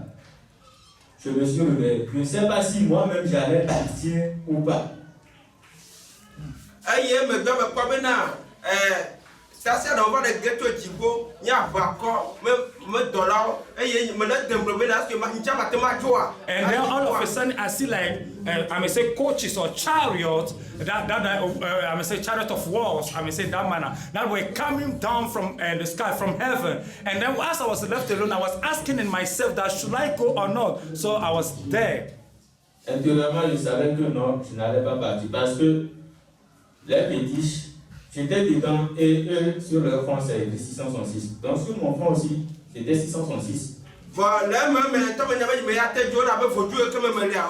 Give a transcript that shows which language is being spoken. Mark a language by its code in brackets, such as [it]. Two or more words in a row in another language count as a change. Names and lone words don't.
[fr] Je me suis levé. Je ne sais pas si moi-même j'allais partir ou pas. [ee] Eye megbe mekpɔ bena sasia ɖe wova ɖe geto dziƒo nye aʋakɔ me dɔlawo eye me ne dem gblɔ bena esi ŋutsa mate ma dzoa. [en] And then all of a sudden I see like I may say coaches or chariots that I may say chariot of wars, I may say that manner, that were coming down from the sky, from heaven. And then as I was left alone, I was asking in myself that should I go or not. So I was there. [fr] Intérieurement, je savais que non, je n'allais pas partir parce que les pétiches, j'étais dedans et eux sur leur front c'était 666. Donc sur mon front aussi, c'était 666. Voilà, mais toi, tu me dis, tu as fait photo que me melia.